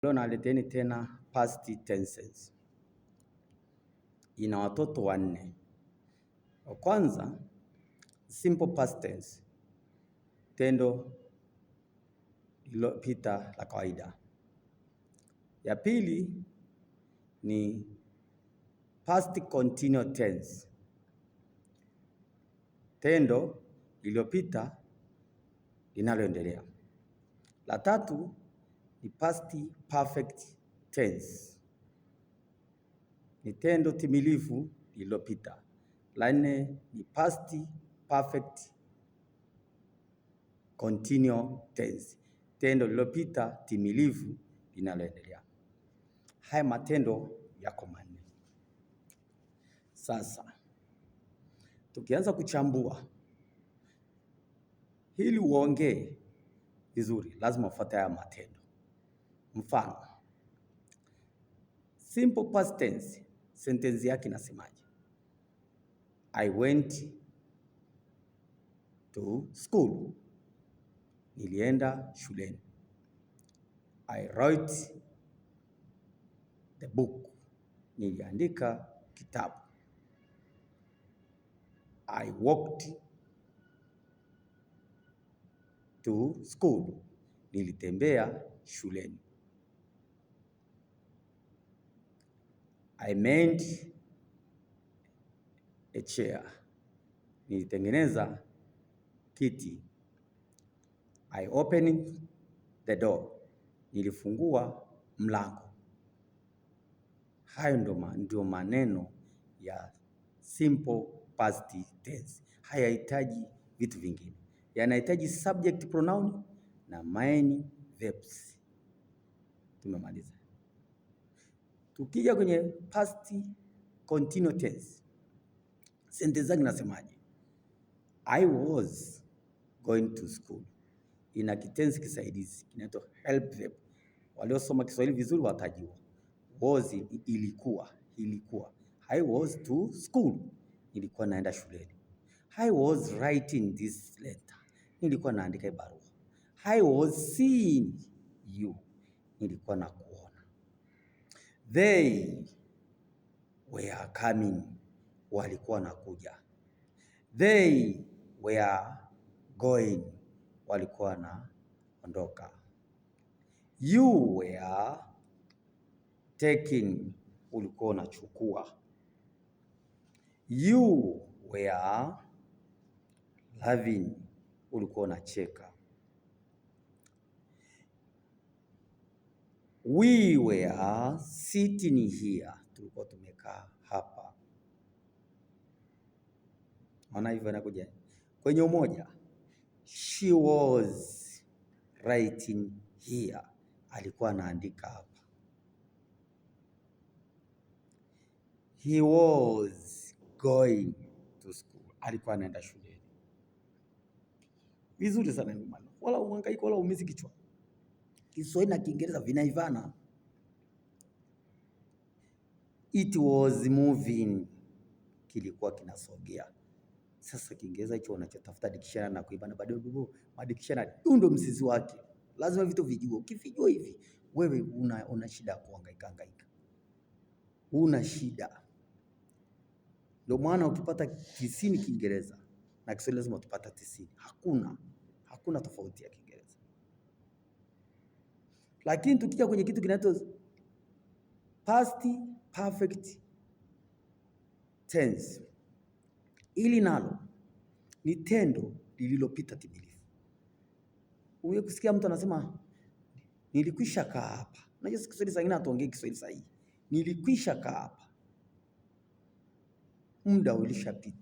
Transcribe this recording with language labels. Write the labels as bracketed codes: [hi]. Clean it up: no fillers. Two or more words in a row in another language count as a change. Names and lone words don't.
[sw] Leo naleteni tena [en] past tenses. [sw] Ina watoto wanne. Wa kwanza, [en] simple past tense, [sw] tendo lililopita la kawaida. Ya pili ni [en] past continuous tense, [sw] tendo lililopita linaloendelea. La tatu ni [en] past perfect tense, [sw] ni tendo timilifu lililopita. La nne ni [en] past perfect continuous tense, [sw] tendo lililopita timilifu linaloendelea. Haya matendo yako manne. Sasa tukianza kuchambua ili uongee vizuri, lazima ufuate haya matendo. Mfano, [en] simple past tense, [sw] sentensi yake inasemaje? [en] I went to school, [sw] nilienda shuleni. [en] I wrote the book, [sw] niliandika kitabu. [en] I walked to school, [sw] nilitembea shuleni. [en] I made a chair, [sw] nilitengeneza kiti. [en] I opened the door, [sw] nilifungua mlango. Hayo ndio maneno ya [en] simple past tense. [sw] Hayahitaji vitu vingine, yanahitaji [en] subject pronoun [sw] na [en] main verbs. [sw] Tumemaliza. Tukija kwenye [en] past continuous tense, [sw] sentence zake nasemaje? [en] I was going to school, [sw] ina kitenzi kisaidizi kinaitwa [en] help verb. [sw] Waliosoma Kiswahili vizuri watajua. [en] Was ilikuwa. I was to school, [sw] nilikuwa naenda shuleni. [en] I was writing this letter, [sw] nilikuwa naandika barua. [en] I was seeing you, [sw] nilikuwa nakuona. [en] They were coming, [sw] walikuwa nakuja. [en] They were going, [sw] walikuwa naondoka. [en] You were taking, [sw] ulikuwa unachukua. [en] You were laughing, [sw] ulikuwa unacheka. [en] We were sitting here, [sw] tulikuwa tumekaa hapa. Maana hivyo inakuja kwenye umoja. [en] She was writing here, [sw] alikuwa anaandika hapa. [en] He was going to school, [sw] alikuwa anaenda shuleni. Vizuri sana ni maana. Wala uhangaika wala umizi kichwa. Kiswahili na Kiingereza vinaivana. [en] It was moving, [sw] kilikuwa kinasogea. Sasa Kiingereza hicho unachotafuta dictionary na kuibana bado dictionary ndio mzizi wake. Lazima vitu vijue. Ukivijua hivi wewe una shida kuhangaika. Una shida. Ndio maana ukipata 90 Kiingereza na Kiswahili lazima utapata 90. Hakuna tofauti ya Kiingereza. Lakini tukija kwenye kitu kinaitwa [en] past perfect tense, [sw] ili nalo ni tendo lililopita timilifu. Uwe kusikia mtu anasema nilikwisha kaa hapa. Unajua Kiswahili sasa hatuongei Kiswahili sahihi. Nilikwisha kaa hapa. Muda ulishapita.